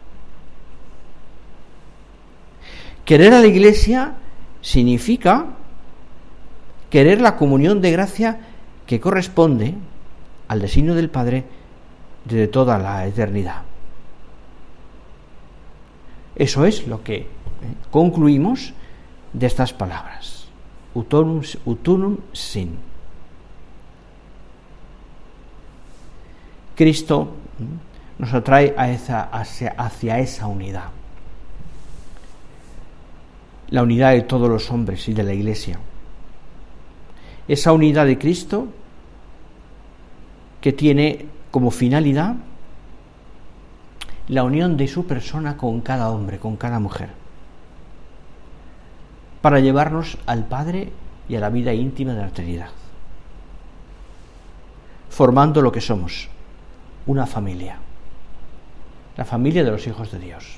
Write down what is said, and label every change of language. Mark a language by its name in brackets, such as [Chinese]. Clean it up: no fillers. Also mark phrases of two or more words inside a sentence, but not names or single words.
[Spanish] Querer a la Iglesia significa querer la comunión de gracia que corresponde al designio del Padre desde toda la eternidad. Eso es lo que concluimos de estas palabras. [Latin] Ut unum sint. [Spanish] Cristo nos atrae hacia esa unidad. La unidad de todos los hombres y de la Iglesia. Esa unidad de Cristo que tiene como finalidad la unión de su persona con cada hombre, con cada mujer, para llevarnos al Padre y a la vida íntima de la Trinidad, formando lo que somos, una familia, la familia de los hijos de Dios.